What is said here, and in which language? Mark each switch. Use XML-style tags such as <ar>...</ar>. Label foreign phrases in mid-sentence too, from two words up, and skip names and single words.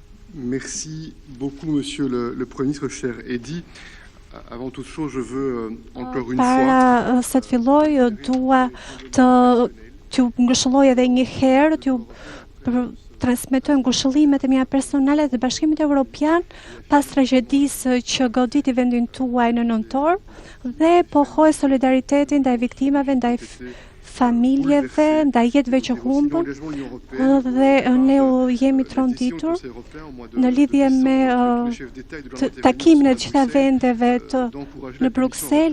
<fr>Merci beaucoup, Monsieur le Premier ministre, cher Edi. Avant toute chose, je veux encore une fois</fr> <sq>Para se të filloj, dua t'ju ngushëlloj edhe një herë, transmetoj ngushëllimet e mia personale të Bashkimit Evropian pas tragjedisë që goditi vendin tuaj në nëntor dhe pohoj solidaritetin ndaj viktimave, ndaj familjeve, ndaj jetëve që humbën dhe ne jemi tronditur në lidhje me takimin e gjitha vendeve në Bruksel.</sq>